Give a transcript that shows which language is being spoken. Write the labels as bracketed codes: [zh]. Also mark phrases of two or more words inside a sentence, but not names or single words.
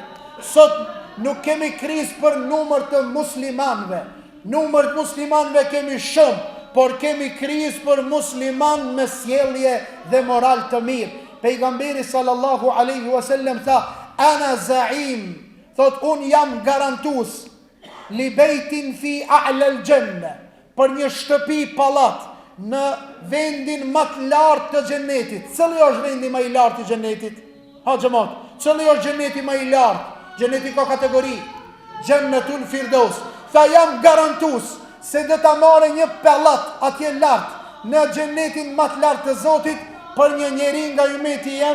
[sq] Sot nuk kemi krizë për numër të muslimanëve. Numër të muslimanëve kemi shumë, por kemi krizë për musliman me sjellje dhe moral të mirë. Pejgamberi [ar] صلى الله عليه وسلم [sq] tha, [ar] أنا زعيم, [sq] thot unë jam garantus, [ar] لبيت في أعلى الجنة, [sq] për një shtëpi pallat në vendin më të lartë të xhenetit. Cili është vendi më i lartë i xhenetit? Ha xhamat, cili është xheneti më i lartë? Xheneti ka kategori, Jannatul Firdaus. Tha jam garantus se do ta marrë një pallat atje lart në xhenetin më të lartë të Zotit për një njeri nga ummeti jam.